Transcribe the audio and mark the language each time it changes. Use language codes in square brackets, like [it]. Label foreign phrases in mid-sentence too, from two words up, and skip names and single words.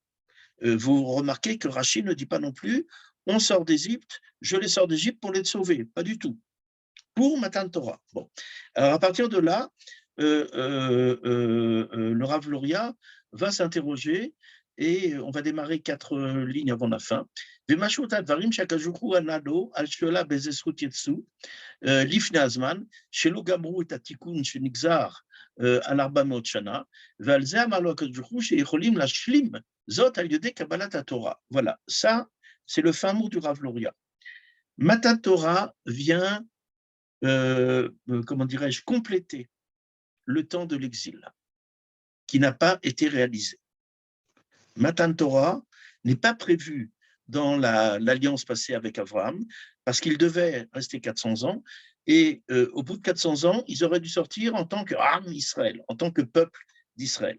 [fr] Vous remarquez que Rashi ne dit pas non plus on sort d'Égypte, je les sors d'Égypte pour les sauver, pas du tout. Pour [he] מתן תורה. [fr] Bon. Alors à partir de là, le Rav Loria va s'interroger et on va démarrer 4 lignes avant la fin. [he] לפני הזמן, שלא גמרו את התיקון שנגזר על 400 שנה, ועל זה אמר לו הקדוש ברוך הוא שיכולים להשלים זאת על ידי קבלת התורה. [fr] Voilà, ça, c'est le fin mot du Rav Loria. [he] מתן תורה [fr] vient, comment dirais-je, compléter le temps de l'exil, qui n'a pas été réalisé. [he] מתן תורה [fr] n'est pas prévu dans l'alliance passée avec Abraham, parce qu'il devait rester 400 ans, et au bout de 400 ans, ils auraient dû sortir en tant que [he] עם ישראל, [fr] en tant que peuple d'Israël.